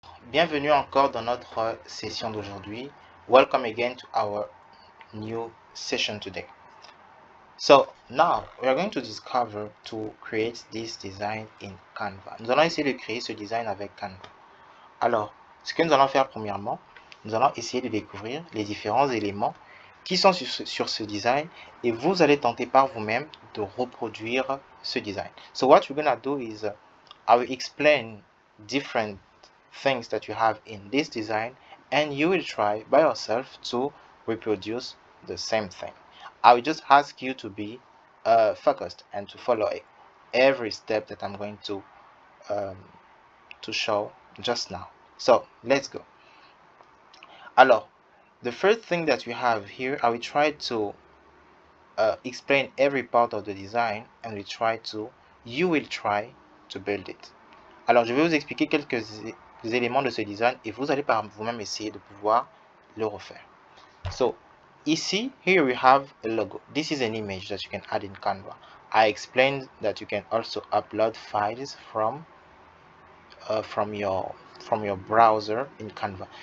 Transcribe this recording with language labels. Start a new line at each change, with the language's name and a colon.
French: Bienvenue encore dans notre session d'aujourd'hui.
English: Welcome again to our new session today. So now we are going to discover to create this design in Canva.
French: Nous allons essayer de créer ce design avec Canva. Alors, ce que nous allons faire premièrement, nous allons essayer de découvrir les différents éléments qui sont sur ce design et vous allez tenter par vous-même de reproduire ce design.
English: So what we're gonna do is I will explain different things that you have in this design and you will try by yourself to reproduce the same thing. I will just ask you to be focused and to follow every step that I'm going to show just now. So let's go. Alors, the first thing that we have here, I will try to explain every part of the design and you will try to build it.
French: Alors, je vais vous expliquer quelques éléments de ce design et vous allez par vous-même essayer de pouvoir le refaire.
English: So, ici, here we have a logo. This is an image that you can add in Canva. I explained that you can also upload files from your browser in Canva.